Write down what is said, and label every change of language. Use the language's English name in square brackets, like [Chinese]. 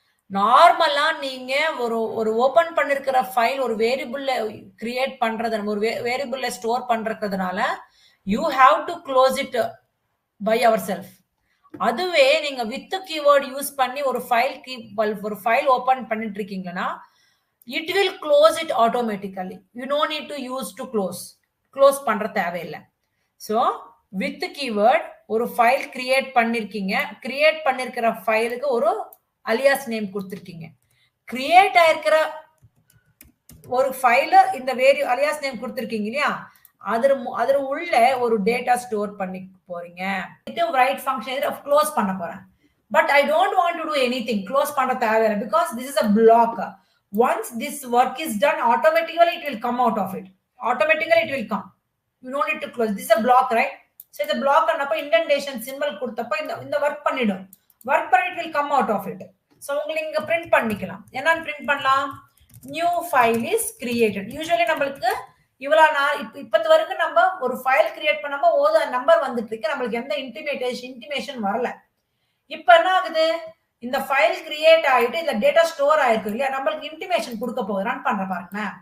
[Tamil] நார்மலா நீங்க ஒரு ஓபன் பண்ணிருக்கிற ஃபைல் ஒரு வேரியபிள்ல கிரியேட் பண்றது, ஒரு வேரியபிள்ல ஸ்டோர் பண்றதுனால [English] You have to close it by ourself. [Tamil] அதுவே நீங்க வித் கீவேர்ட் யூஸ் பண்ணி ஒரு ஃபைல் ஓபன் பண்ணிட்டு இருக்கீங்கன்னா [English] it will close it automatically. You no need to use to close [Tamil] பண்ற தேவையில்லை. ஸோ வித் கீவேர்ட் ஒரு ஃபைல் கிரியேட் பண்ணிருக்கீங்க. கிரியேட் பண்ணிருக்கிற ஃபைலுக்கு ஒரு அலியாஸ் நேம் கொடுத்துருக்கீங்க. கிரியேட் ஆயிருக்கிற ஒரு ஃபைல இந்த அலியாஸ் நேம் கொடுத்துருக்கீங்க இல்லையா, அதுல உள்ள ஒரு டேட்டா ஸ்டோர் பண்ணி போறீங்க. ரைட் ஃபங்க்ஷன் க்ளோஸ் பண்ண போறேன். [English] But I don't want to do anything. [Tamil] Close பண்ண தேவையில்லை [English] Because this is a block. Once this work is done, automatically it will come out of it. Automatically it will come. You don't need to close. This is a block, right? So the block [Tamil] annappa indentation symbol கொடுத்தப்ப இந்த work பண்ணிடும். Work பண்ணி [English] it will come out of it. [Tamil] So உங்களுக்கு இங்க print பண்ணிக்கலாம். என்ன print பண்ணலாம்? [English] New file is created. [Tamil] Usually நம்மளுக்கு இவ்வளவு நாள் இப்பத்து வரைக்கும் நம்ம ஒரு ஃபைல் கிரியேட் பண்ணாம நம்பர் வந்துட்டு இருக்கு. நம்மளுக்கு எந்த இன்டிமேஷன் வரல. இப்ப என்ன ஆகுது? இந்த ஃபைல் கிரியேட் ஆயிட்டு இந்த டேட்டா ஸ்டோர் ஆயிருக்கு இல்லையா, நம்மளுக்கு இன்டிமேஷன் கொடுக்க போகுது. ரன் பண்ற பாருங்க.